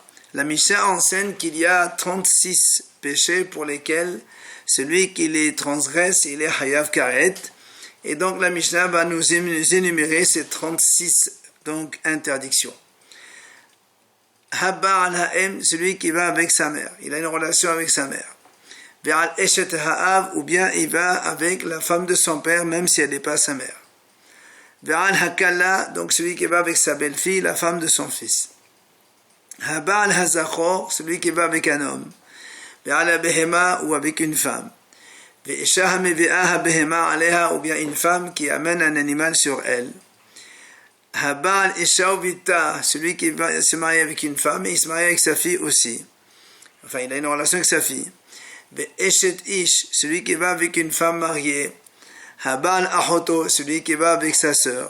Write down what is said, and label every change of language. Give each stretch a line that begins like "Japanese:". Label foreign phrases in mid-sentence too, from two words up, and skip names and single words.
French: La Mishnah enseigne qu'il y a 36 péchés pour lesquels celui qui les transgresse, il est
Hebrew: חייב כרת.
French: Et donc la Mishnah va nous énumérer ces 36 donc, interdictions.
Hebrew: הבא על האם,
French: celui qui va avec sa mère. Il a une relation avec sa mère.
Hebrew: ועל אשת האב,
French: ou bien il va avec la femme de son père, même si elle n'est pas sa mère.
Hebrew: ועל הכלה,
French: donc celui qui va avec sa belle-fille, la femme de son fils.
Hebrew: הבא על הזכור,
French: celui qui va avec un homme.
Hebrew: ועל הבהמה,
French: ou avec une femme.
Hebrew: והאשה המביאה הבהמה עליה,
French: ou bien une femme qui amène un animal sur elle.
Hebrew: הבא על אשה ובתה,
French: celui qui va se marier avec une femme et il se marie avec sa fille aussi. Enfin, il a une relation avec sa fille.
Hebrew: אשת איש,
French: celui qui va avec une femme mariée.
Hebrew: הבא על אחותו,
French: celui qui va avec sa sœur.